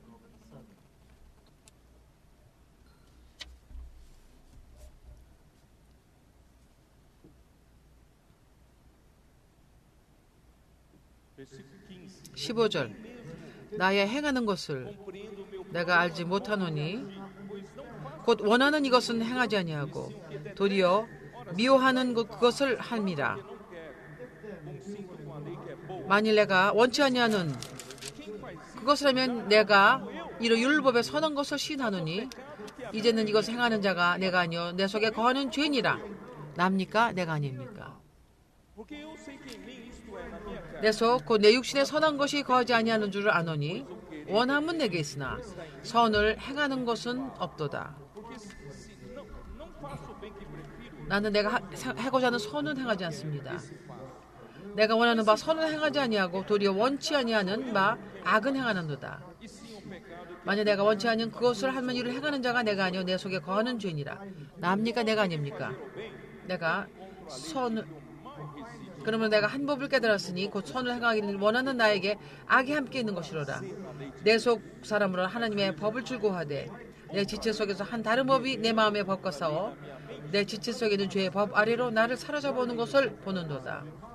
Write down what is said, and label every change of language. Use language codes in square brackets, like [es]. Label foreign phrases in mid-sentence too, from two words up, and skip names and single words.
[ko] (15절) 나의 행하는 것을 내가 알지 못하노니 곧 원하는 이것은 행하지 아니하고 도리어 미워하는 그것을 함이라. 만일 내가 원치 아니하는 그것을 하면 내가 이로 율법에 선한 것을 시인하노니 이제는 이것 행하는 자가 내가 아니요 내 속에 거하는 죄니라. 납니까? 내가 아닙니까? [pt] Porque eu sei que em mim, isto é, na minha carne, [ko] 내 속 곧 내 육신에 선한 것이 거하지 아니하는 줄을 아노니 원함은 내게 있으나 선을 행하는 것은 없도다. [pt] porque se não faço o bem que prefiro, [ko] 나는 내가 하고자 하는 선은 행하지 않습니다. 내가 원하는 바 선은 행하지 아니하고 도리어 원치 아니하는 바 악은 행하는도다. [pt] e sim o pecado [ko] 만약 내가 원치 않은 그것을 하는 일을 행하는 자가 내가 아니요 내 속에 거하는 죄니라. 나입니까? 내가 아닙니까? 내가 선을 그러면 내가 한 법을 깨달았으니 곧 선을 행하기를 원하는 나에게 악이 함께 있는 것이로라. 내 속 사람으로 하나님의 법을 즐거워하되 내 지체 속에서 한 다른 법이 내 마음의 법과 싸워 내 지체 속에 있는 죄의 법 아래로 나를 사로잡아오는 것을 보는도다.